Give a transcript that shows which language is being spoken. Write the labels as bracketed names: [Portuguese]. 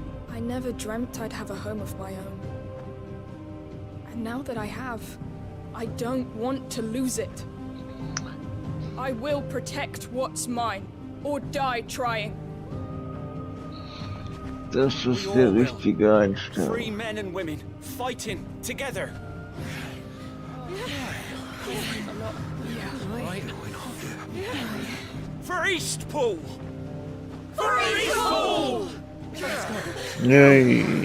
[English] I never dreamt I'd have a home of my own. And now that I have, I don't want to lose it. I will protect what's mine, or die trying. [German] Das ist der richtige Einstellung. [English] Free men and women, fighting together. For Eastpool! For Eastpool! Yay.